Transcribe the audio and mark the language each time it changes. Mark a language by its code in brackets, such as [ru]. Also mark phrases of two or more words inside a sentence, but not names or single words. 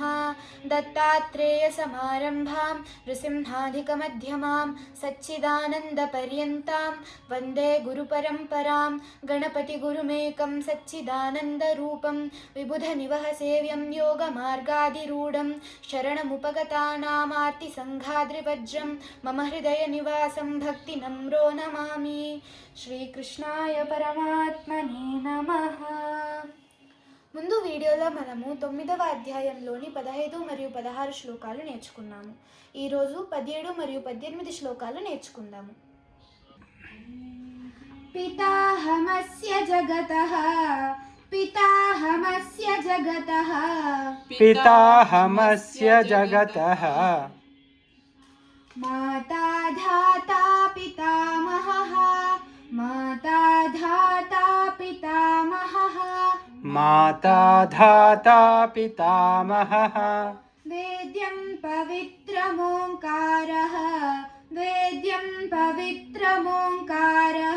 [sa] दत्तात्रेयसमारम्भां नृसिंहाधिकमध्यमां सच्चिदानन्दपर्यन्तां वन्दे गुरुपरम्परां। गणपतिगुरुमेकं सच्चिदानन्दरूपं विबुधनिवहसेव्यं योगमार्गाधिरूढं शरणमुपगतानामार्तिसङ्घाद्रिवज्रं मम हृदयनिवासं भक्तिनम्रो नमामि। श्रीकृष्णाय परमात्मने नमः. [te] ముందు వీడియోలో మనము 9వ అధ్యాయంలోని 15 మరియు 16 శ్లోకాలు నేర్చుకున్నాము. ఈరోజు 17 మరియు 18 శ్లోకాలు నేర్చుకుందాము. [sa] पिताहमस्य जगतः पिताहमस्य जगतः पिताहमस्य जगतः माता धाता पितामहः माता धाता पितामहः माता धाता पितामहः वेद्यं पवित्रमोंकारः वेद्यं पवित्रमोंकारः